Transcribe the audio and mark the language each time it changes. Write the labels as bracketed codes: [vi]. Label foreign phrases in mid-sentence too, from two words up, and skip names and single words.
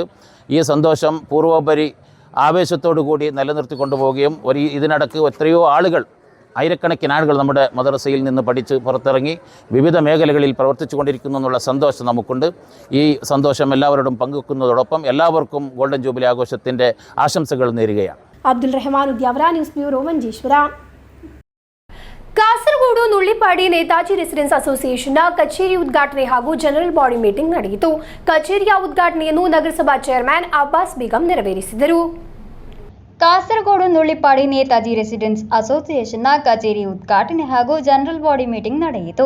[ml] ഈ സന്തോഷം പൂർവോപരി ആവേശത്തോടു കൂടി നിലനിർത്തിക്കൊണ്ടു പോവുകയും ഇതിനിടക്ക് എത്രയോ ആളുകൾ, ആയിരക്കണക്കിന് ആളുകൾ നമ്മുടെ മദ്രസയിൽ നിന്ന് പഠിച്ച് പുറത്തിറങ്ങി വിവിധ മേഖലകളിൽ പ്രവർത്തിച്ചു കൊണ്ടിരിക്കുന്നു എന്നുള്ള സന്തോഷം നമുക്കുണ്ട്. ഈ സന്തോഷം എല്ലാവരോടും പങ്കുവെക്കുന്നതോടൊപ്പം എല്ലാവർക്കും ഗോൾഡൻ ജൂബിലി ആഘോഷത്തിൻ്റെ ആശംസകൾ നേരുകയാണ്. [kn] ಅಬ್ದುಲ್ ರೆಹಮಾನ್ ಉದ್ಯಾವರ, ನ್ಯೂಸ್ ಬ್ಯೂರೋ, ಮಂಜೇಶ್ವರ. ಕಾಸರಗೋಡು ನುಳ್ಳಿಪಾಡಿ ನೇತಾಜಿ ರೆಸಿಡೆನ್ಸ್ ಅಸೋಸಿಯೇಷನ್ನ ಕಚೇರಿ ಉದ್ಘಾಟನೆ ಹಾಗೂ ಜನರಲ್ ಬಾಡಿ ಮೀಟಿಂಗ್ ನಡೆಯಿತು. ಕಚೇರಿಯ ಉದ್ಘಾಟನೆಯನ್ನು ನಗರಸಭಾ ಚೇರ್ಮನ್ ಅಬ್ಬಾಸ್ ಬೇಗಂ ನೆರವೇರಿಸಿದರು. ಕಾಸರಗೋಡು ನುಳ್ಳಿಪಾಡಿ ನೇತಾಜಿ ರೆಸಿಡೆನ್ಸ್ ಅಸೋಸಿಯೇಷನ್ನ ಕಚೇರಿ ಉದ್ಘಾಟನೆ ಹಾಗೂ ಜನರಲ್ ಬಾಡಿ ಮೀಟಿಂಗ್ ನಡೆಯಿತು.